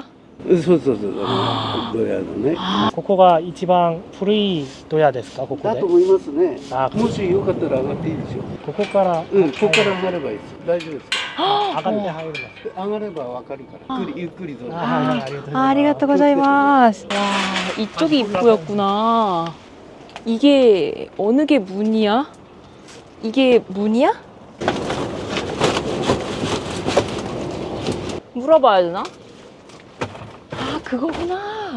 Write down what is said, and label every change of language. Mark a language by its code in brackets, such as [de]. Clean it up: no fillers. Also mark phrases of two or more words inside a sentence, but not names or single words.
[ja] そうそうそうドヤのねここが一番古いドヤですか？ここでだと。思いますねあ、もしよかったら上がっていいでしょここから。うんここから上がればいいです大丈夫です上がって入るの。上がればわかるからゆっくりどうぞあ、はいはい、ありがとうございます。あ、ありがとう ございます. [ko] 와, 이쪽이 입구였구나. 이게 어느 게 문이야? 이게 문이야? 물어봐야 되나? 아, 그거구나.